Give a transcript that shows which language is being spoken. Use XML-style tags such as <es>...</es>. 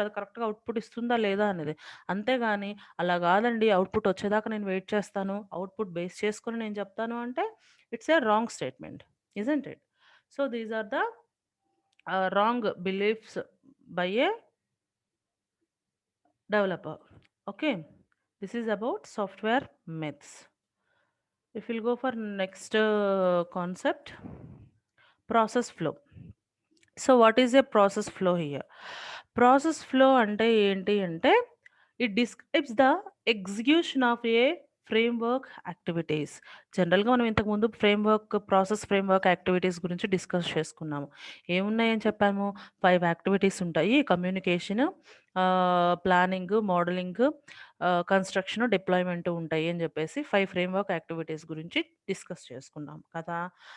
<te>అది కరెక్ట్‌గా అవుట్‌పుట్ ఇస్తుందా? లేదా? అనేది. అంతేగాని అలా గాదండి అవుట్‌పుట్ వచ్చేదాకా నేను వెయిట్ చేస్తాను. అవుట్‌పుట్ బేస్ చేసుకొని నేను చెప్తాను అంటే</te> <en>It's a wrong statement. Isn't it? So, these are the wrong beliefs by a developer. Okay, this is about software myths. If we'll go for next concept, process flow. So, what is a process flow here? Process flow</en> <te>అంటే ఏంటి అంటే,</te> <en>it describes the execution of a framework activities.</en> <te>జనరల్‌గా మనం ఇంతకుముందు process framework activities గురించి discuss చేసుకున్నాము. ఏమున్నాయని చెప్పాము? 5 activities ఉంటాయి. Communication, planning, modelling, construction, deployment ఉంటాయి అని చెప్పేసి 5 ఫ్రేమ్‌వర్క్ యాక్టివిటీస్ గురించి డిస్కస్ చేసుకున్నాం కదా!</te>